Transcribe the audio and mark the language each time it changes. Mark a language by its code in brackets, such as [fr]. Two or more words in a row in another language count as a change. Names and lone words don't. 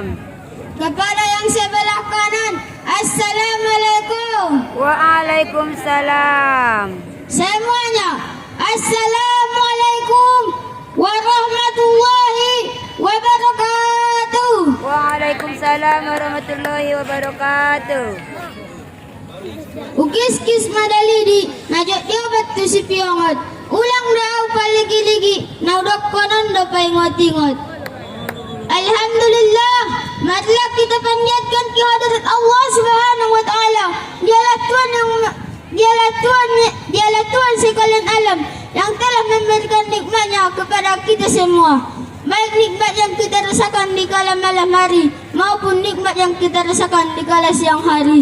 [id] Kepada yang sebelah kanan, Assalamualaikum. [ar] Waalaikumsalam. Semuanya, السلام عليكم ورحمة الله وبركاته. وعليكم السلام ورحمة الله وبركاته. [bdr] Ukis-kis madalidi, najak dia batu si piongot. Ulang daw paligi-ligi, naudok konon do paingot-ingot. [id] Alhamdulillah, marilah kita panjatkan kehadirat [ar] الله سبحانه وتعالى. [id] Dialah Tuhan sekalian alam yang telah memberikan nikmatnya kepada kita semua. Baik nikmat yang kita rasakan di kala malam hari maupun nikmat yang kita rasakan di kala siang hari.